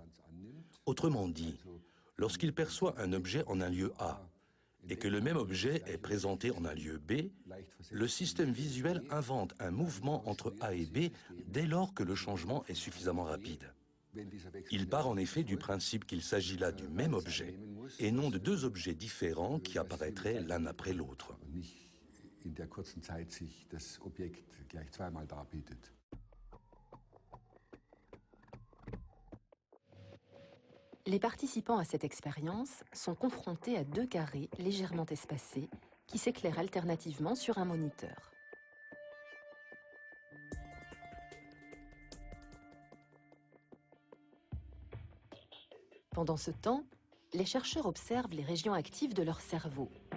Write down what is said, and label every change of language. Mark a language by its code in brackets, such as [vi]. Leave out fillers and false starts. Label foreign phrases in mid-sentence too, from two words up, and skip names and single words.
[fr] Autrement dit, lorsqu'il perçoit un objet en un lieu A, et que le même objet est présenté en un lieu B, le système visuel invente un mouvement entre A et B dès lors que le changement est suffisamment rapide. Il part en effet du principe qu'il s'agit là du même objet, et non de deux objets différents qui apparaîtraient l'un après l'autre. [de] In der kurzen Zeit sich das Objekt gleich zweimal darbietet. [fr] Les participants à cette expérience sont confrontés à deux carrés légèrement espacés qui s'éclairent alternativement sur un moniteur. Pendant ce temps, les chercheurs observent les régions actives de leur cerveau.